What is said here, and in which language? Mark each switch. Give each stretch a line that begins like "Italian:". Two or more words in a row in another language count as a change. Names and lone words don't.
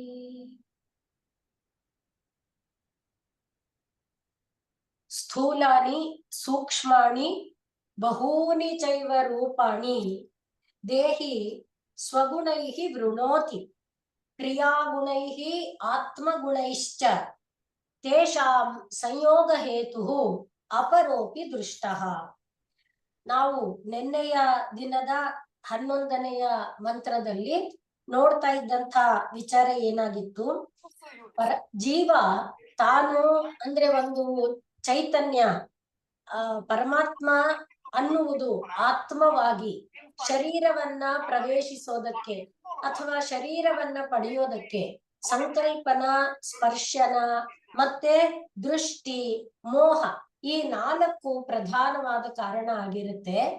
Sanskrit: स्थूलानि सूक्ष्माणि बहूनि चैव रूपाणि देहि स्वगुणैः वृणोति क्रियागुणैः आत्मगुणैश्च तेषां संयोगहेतुः अपरोपि दृष्टः।
Kannada: ನಾವು ನಿನ್ನೆಯ ದಿನದ 11ನೆಯ ಮಂತ್ರದಲ್ಲಿ ನೋಡ್ತಾ ಇದ್ದಂತ ವಿಚಾರ ಏನಾಗಿತ್ತು? ಜೀವ ತಾನು ಅಂದ್ರೆ ಒಂದು ಚೈತನ್ಯ ಪರಮಾತ್ಮ ಅನ್ನುವುದು ಆತ್ಮವಾಗಿ ಶರೀರವನ್ನ ಪ್ರವೇಶಿಸೋದಕ್ಕೆ ಅಥವಾ ಶರೀರವನ್ನ ಪಡೆಯೋದಕ್ಕೆ ಸಂಕಲ್ಪನ ಸ್ಪರ್ಶನ ಮತ್ತೆ ದೃಷ್ಟಿ ಮೋಹ ಈ 4 ಪ್ರಧಾನವಾದ ಕಾರಣ ಆಗಿರುತ್ತೆ.